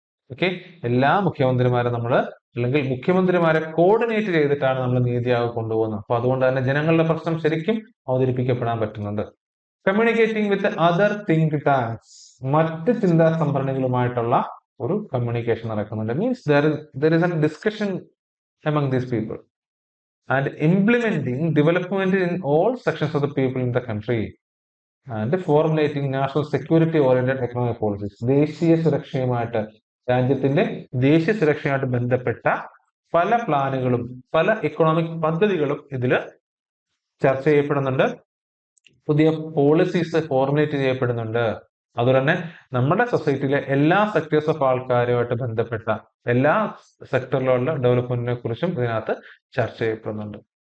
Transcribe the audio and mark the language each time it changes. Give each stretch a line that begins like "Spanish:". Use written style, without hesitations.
Malayalam: Okay, എല്ലാ മുഖ്യമന്ത്രിമാരെ നമ്മൾ, അല്ലെങ്കിൽ മുഖ്യമന്ത്രിമാരെ കോർഡിനേറ്റ് ചെയ്തിട്ടാണ് നമ്മൾ നീതി ആയോഗ് കൊണ്ടുപോകുന്നത്. അപ്പൊ അതുകൊണ്ട് തന്നെ ജനങ്ങളുടെ പ്രശ്നം ശരിക്കും അവതരിപ്പിക്കപ്പെടാൻ പറ്റുന്നുണ്ട്.
English: communicating with other think tanks,
Malayalam: മറ്റ് ചിന്താ സംഭരണികളുമായിട്ടുള്ള ഒരു കമ്മ്യൂണിക്കേഷൻ നടക്കുന്നുണ്ട്.
English: Means there is a discussion among these people and implementing development in all sections of the people in the country and formulating national security oriented economic policies.
Malayalam: ദേശീയ സുരക്ഷയുമായിട്ട്, രാജ്യത്തിന്റെ ദേശീയ സുരക്ഷയുമായിട്ട് ബന്ധപ്പെട്ട പല പ്ലാനുകളും പല എക്കണോമിക് പദ്ധതികളും ഇതിൽ ചർച്ച ചെയ്യപ്പെടുന്നുണ്ട്. പുതിയ പോളിസീസ് ഫോർമുലേറ്റ് ചെയ്യപ്പെടുന്നുണ്ട്. അതുപോലെ തന്നെ നമ്മുടെ സൊസൈറ്റിയിലെ എല്ലാ സെക്ടേഴ്സ് ഓഫ് ആൾക്കാരുമായിട്ട് ബന്ധപ്പെട്ട എല്ലാ സെക്ടറിലുള്ള ഡെവലപ്മെന്റിനെ കുറിച്ചും ഇതിനകത്ത് ചർച്ച ചെയ്യപ്പെടുന്നുണ്ട്.